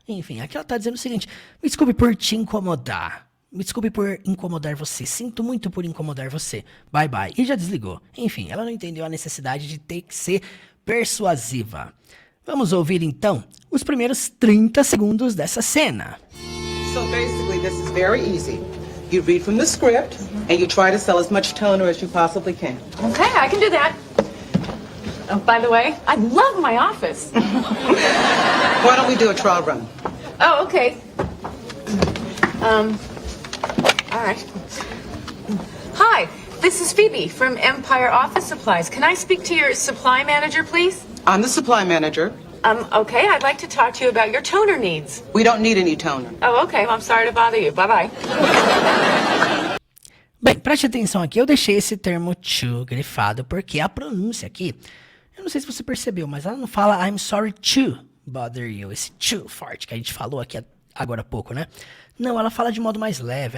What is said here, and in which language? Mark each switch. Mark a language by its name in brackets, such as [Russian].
[Portuguese] Enfim, aqui ela tá dizendo o seguinte: me desculpe por te incomodar. Me desculpe por incomodar você. Sinto muito por incomodar você. [English] Bye bye. [Portuguese] E já desligou. Enfim, ela não entendeu a necessidade de ter que ser persuasiva. Vamos ouvir então os primeiros 30 segundos dessa cena. [English] So basically, this is very easy. You read from the script and you try to sell as much toner as you possibly can. Okay, I can do that. Oh, by the way, I love my office. Why don't we do a trial run? Oh, okay. All right. Hi, this is Phoebe from Empire Office Supplies. Can I speak to your supply manager, please? I'm the supply manager. Okay, I'd like to talk to you about your toner needs. We don't need any toner. Oh, okay. Well, I'm sorry to bother you. Bye-bye. [Portuguese] Bem, preste atenção aqui, eu deixei esse termo to grifado porque a pronúncia aqui, eu não sei se você percebeu, mas ela não fala [English] I'm sorry to bother you, [Portuguese] esse to forte que a gente falou aqui agora há pouco, né? Não, ela fala de modo mais leve.